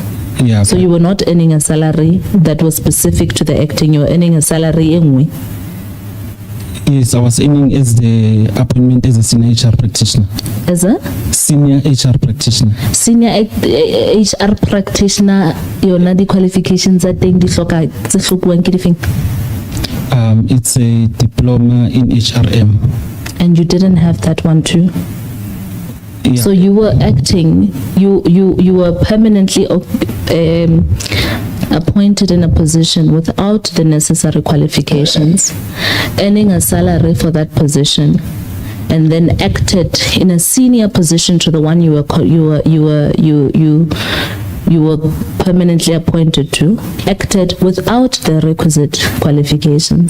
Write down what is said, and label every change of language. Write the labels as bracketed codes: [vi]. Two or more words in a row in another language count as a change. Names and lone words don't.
[en] Yeah. So you were not earning a salary that was specific to the acting, you were earning a salary anyway. Yes, I was aiming as the appointment as a senior HR practitioner. As a? Senior HR practitioner. Senior HR practitioner, [st] yona di qualifications tsa teng di hloka tse hlokuwang ke difeng? [en] It's a diploma in HRM. And you didn't have that one too? Yeah. So you were acting, you were permanently appointed in a position without the necessary qualifications, earning a salary for that position, and then acted in a senior position to the one you were permanently appointed to, acted without the requisite qualifications.